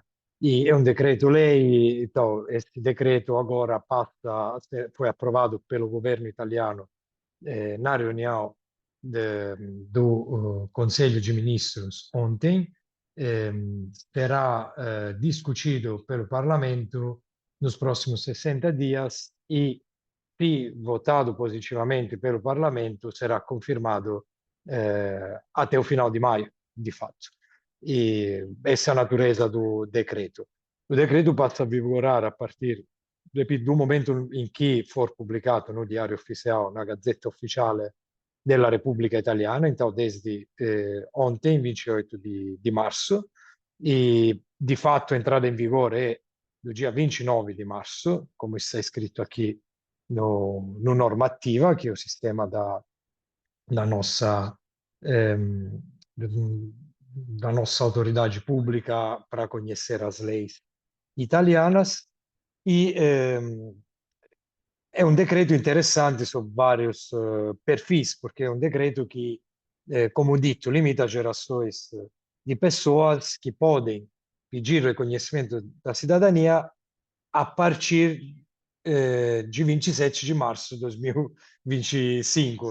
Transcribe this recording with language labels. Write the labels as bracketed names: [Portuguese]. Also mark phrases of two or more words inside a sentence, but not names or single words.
[Portuguese] E é um decreto-lei, então, esse decreto agora foi aprovado pelo governo italiano na reunião do Conselho de Ministros ontem, será discutido pelo Parlamento nos próximos 60 dias e, se votado positivamente pelo Parlamento, será confermado até o final de maio, de fato. E essa é a natureza do decreto. O decreto passa a vigorar a partir do momento em que for pubblicato no Diário Oficial, na Gazzetta Ufficiale della Repubblica Italiana, então desde ontem, 28 [Italian] di marzo, [Portuguese] e [Italian] di fatto [Portuguese] entrada [Italian] in vigore è [Portuguese] do dia 29 di março, como está escrito aqui no normativa, que é o sistema da nossa, ehm, da nossa autoridade pública para conhecer as leis italianas. E [Italian] è un decreto interessante su [Portuguese] vários perfis, porque é um decreto que, como dito, limita gerações de pessoas que podem pedir reconhecimento da cidadania a partir de 27 de março de 2025.